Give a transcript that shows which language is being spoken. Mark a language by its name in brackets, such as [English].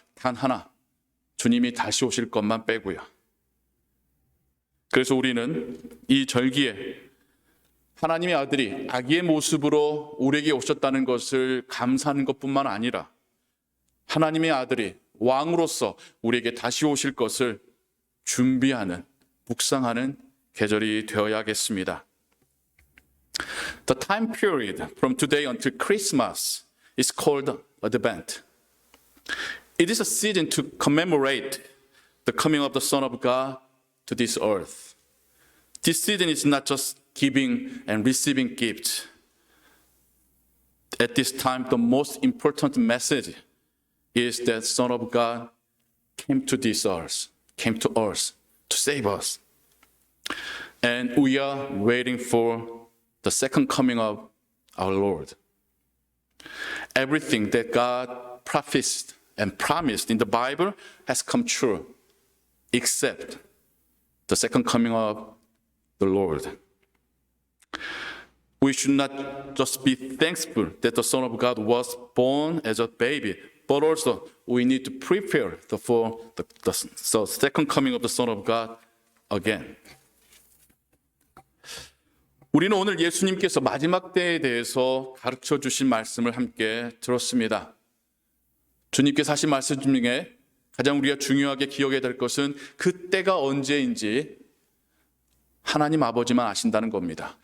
[Korean] 단 하나, 주님이 다시 오실 것만 빼고요. 그래서 우리는 이 절기에 하나님의 아들이 아기의 모습으로 우리에게 오셨다는 것을 감사하는 것뿐만 아니라 하나님의 아들이 왕으로서 우리에게 다시 오실 것을 준비하는, 묵상하는 계절이 되어야겠습니다. [English] The time period from today until Christmas is called Advent. It is a season to commemorate the coming of the Son of God to this earth. This season is not just giving and receiving gifts. At this time, the most important message is that Son of God came to this earth, came to earth to save us. And we are waiting for the second coming of our Lord. Everything that God prophesied and promised in the Bible has come true, except the second coming of the Lord. We should not just be thankful that the Son of God was born as a baby, but also we need to prepare for the second coming of the Son of God again. [Korean] 우리는 오늘 예수님께서 마지막 때에 대해서 가르쳐 주신 말씀을 함께 들었습니다. 주님께서 하신 말씀 중에 가장 우리가 중요하게 기억해야 될 것은 그 때가 언제인지 하나님 아버지만 아신다는 겁니다.